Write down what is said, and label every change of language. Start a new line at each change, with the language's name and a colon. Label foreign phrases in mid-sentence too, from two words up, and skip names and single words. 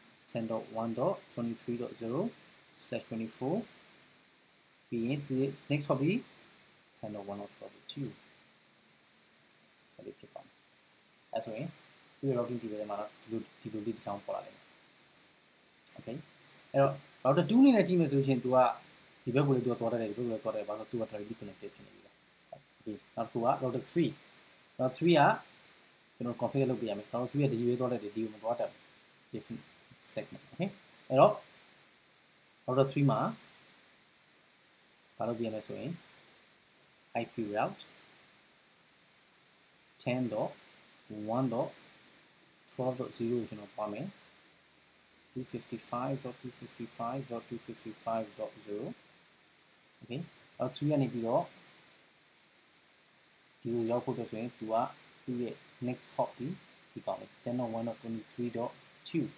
Burmese: 10.1.23.0/24 ပြီးရင်ဒီ
English: next hop
Burmese: ပြီး 10.1.12.2 ဒါလေးဖြစ်သွားမယ်အဲဆိုရင်ဒီ
English: routing table
Burmese: ထဲမှာဒီလိုလေး design ပေါ်လာတယ် okay အဲ့တော့ router 2 အနေနဲ့ကြည့်မယ်ဆိုလို့ရှိရင် तू ကဒီဘက်ကိုလည်း तू သွားတယ်ဒီဘက်ကိုလည်းသွားတယ်ဘာလို့ तू က
English: directly connected
Burmese: ဖြစ်နေပြီလား okay နောက်တစ်ခုက router 3 router 3 ကကျွန်တော် configure လုပ်ပြရမယ် router 3 ကဒီရွေးသွားတယ်ဒီကိုမသွားတတ်ဘူး
English: different segment
Burmese: okay အဲ့တော့ router 3 မှာဘာလုပ်ပြရမလဲဆိုရင်
English: IP route
Burmese: 10.1.12.0 ကိုကျွန်တော်ပါမယ် 255.255.255.0 okay အဲ့3ကနေပြီးတော့ဒီကိုရောက်ဖို့ဆိုရင်သူကသူ့ရဲ့
English: next hop
Burmese: ဒီကောင်းလေး 10.1.23.2